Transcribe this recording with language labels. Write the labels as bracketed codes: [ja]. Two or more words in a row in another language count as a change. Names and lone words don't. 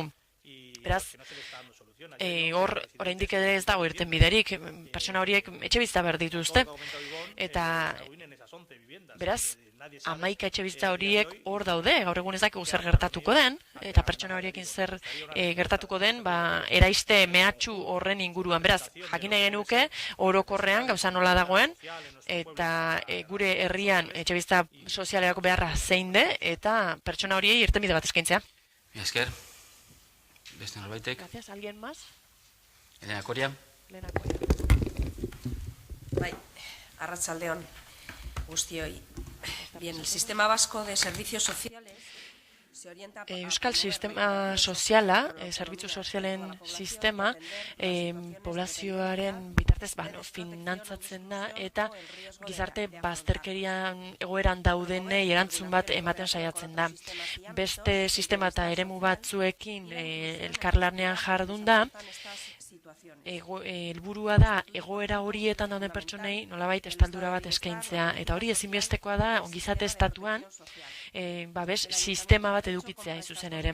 [eu] Beraz, oraindik ere ez dago irten biderik, pertsona horiek etxe bizitza behar dituzte, eta beraz, 11 etxebizitza horiek hor daude, gaur egun ez dakigu zer gertatuko den, eta pertsona horiekin zer gertatuko den, eraiste mehatxu horren inguruan. Beraz, jakin nahi genuke, orokorrean gauza nola dagoen, eta gure herrian etxebizitza sozialerako beharra zein de, eta pertsona horiei irtenbide bat eskaintzea. Esker. Beste norbaitek. [es] Gracias, ¿alguien más? Elena Coria. [eu] Bai, arratsaldeon guztioi. [es] Bien, el sistema vasco de servicios sociales se orienta... [eu] Euskal sistema soziala, zerbitzu sozialen sistema, poblazioaren bitartez finantzatzen da, eta gizarte bazterkerian egoeran daudenei erantzun bat ematen saiatzen da. Beste sistema eta eremu batzuekin elkarlanean jardun da, helburua da egoera horietan dauden pertsonei nolabait estaldura bat eskaintzea, eta hori ezinbestekoa da ongizate estatuan babes sistema bat edukitzea hain zuzen ere.